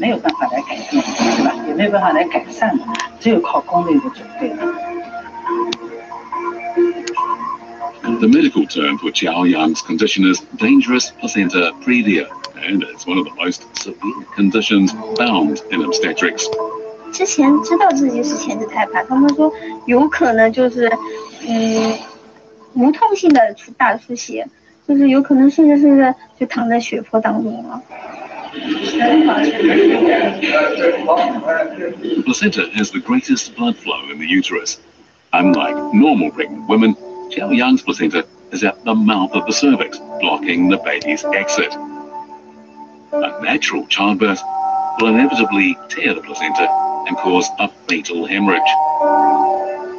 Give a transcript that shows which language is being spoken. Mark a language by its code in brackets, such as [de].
[en] The medical term for Qiao Yang's condition is dangerous placenta previa, and it's one of the most severe conditions found in obstetrics. [zh] 之前知道自己是前置胎盘，他们说有可能就是无痛性的大出血，就是有可能甚至是就躺在血泊当中了。 [en] The placenta has the greatest blood flow in the uterus. Unlike normal pregnant women, Qiao Yang's placenta is at the mouth of the cervix, blocking the baby's exit. A natural childbirth will inevitably tear the placenta and cause a fatal hemorrhage.